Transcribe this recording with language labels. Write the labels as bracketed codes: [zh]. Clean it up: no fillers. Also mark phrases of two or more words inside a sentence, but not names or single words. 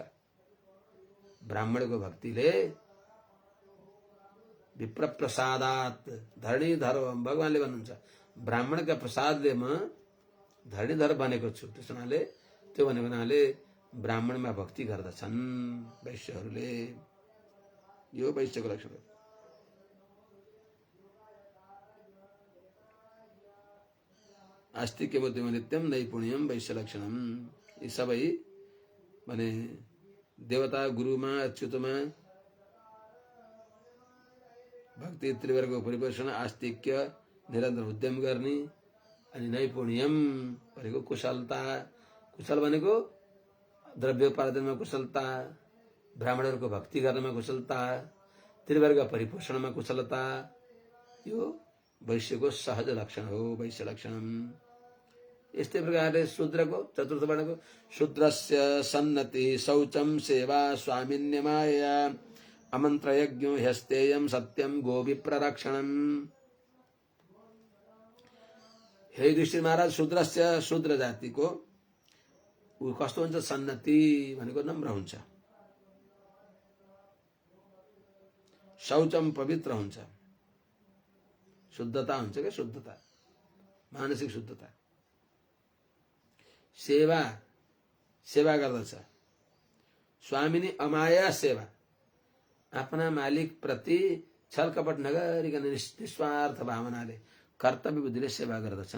[ne] ब्राह्मणको भक्तिले [sa] विप्र प्रसादात धरणीधर, [ne] भगवानले भन्नुहुन्छ ब्राह्मणका प्रसादले म धरणीधर बनेको छु। त्यस हुनाले त्यो भनेको हुनाले ब्राह्मणमा भक्ति गर्दछन् वैश्यहरूले। यो वैश्यको लक्षण हो। [sa] आस्तिक्य बुद्धिम नित्यम नैपुण्यम वैश्य लक्षणम। [ne] यी सबै भने देवता गुरुमा अच्युतमा भक्ति, त्रिवर्गको परिपोषण, आस्तिक्य निरन्तर उद्यम गर्ने, अनि नैपुण्यम भनेको कुशलता। कुशल भनेको द्रव्योपार्जनमा कुशलता, ब्राह्मणहरूको भक्ति गर्नमा कुशलता, त्रिवर्ग परिपोषणमा कुशलता। यो वैश्यको सहज लक्षण हो, [sa] वैश्य लक्षणम। [ne] यस्तै प्रकारले शूद्रको चतुर्थ वर्णको [sa] शूद्रस्य सन्नति शौचम सेवा स्वामिन्यमाया अमन्त्र यज्ञो ह्यस्तेयम सत्यम गोविप्ररक्षणम। [ne] हे युधिष्ठिर महाराज, शूद्रस्य, शूद्र जातिको ऊ कस्तो हुन्छ? सन्नति भनेको नम्र हुन्छ, शौचम पवित्र हुन्छ, शुद्धता हुन्छ क्या, शुद्धता, मानसिक शुद्धता। सेवा गर्दछ, [sa] स्वामिनी अमाया सेवा, [ne] आफ्ना मालिक प्रति छलकपट नगरिकन निस्वार्थ भावनाले कर्तव्य बुद्धिले सेवा गर्दछन्।